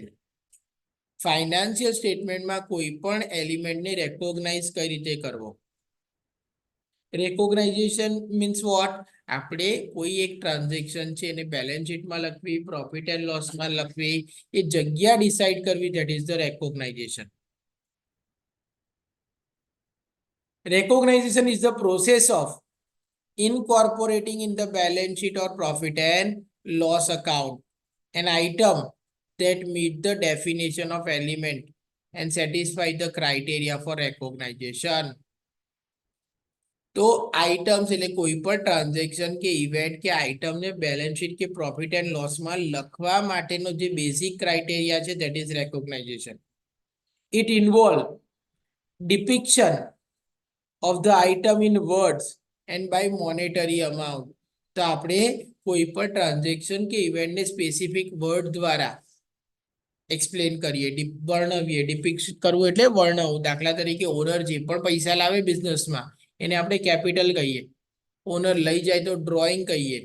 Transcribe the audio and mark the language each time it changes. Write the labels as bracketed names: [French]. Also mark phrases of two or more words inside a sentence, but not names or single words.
[English] financial statementમાં [Gujarati] કોઈ પણ એલિમેન્ટને રેકોગ્નાઇઝ કઈ રીતે કરવો? [English] recognization means what? [Gujarati] આપણે કોઈ એક ટ્રાન્ઝેક્શન છે એને [English] balance sheetમાં [Gujarati] લખવી, [English] profit and lossમાં [Gujarati] લખવી, એ જગ્યા ડિસાઇડ કરવી, [English] that is the recognization. Recognition is the process of incorporating in the balance sheet or profit and loss account an item that meet the definition of element and satisfy the criteria for recognition. [Gujarati] તો આઇટમ્સ એટલે કોઈ પણ ટ્રાન્ઝેક્શન કે ઇવેન્ટ કે આઇટમને [English] balance sheet [Gujarati] કે [English] profit and lossમાં [Gujarati] લખવા માટેનો જે [English] basic criteria [Gujarati] છે, [English] that is recognization. it involve depiction of the item in words and by monetary amount. [Gujarati] તો આપણે કોઈ પણ ટ્રાન્ઝેક્શન કે ઇવેન્ટને [English] specific word [Gujarati] દ્વારા એક્સપ્લેન કરીએ, વર્ણવીએ. ડિપિક્ટ કરવું એટલે વર્ણવું. દાખલા તરીકે ઓનર જે પણ પૈસા લાવે બિઝનેસમાં એને આપણે કેપિટલ કહીએ. ઓનર લઈ જાય તો ડ્રોઈંગ કહીએ.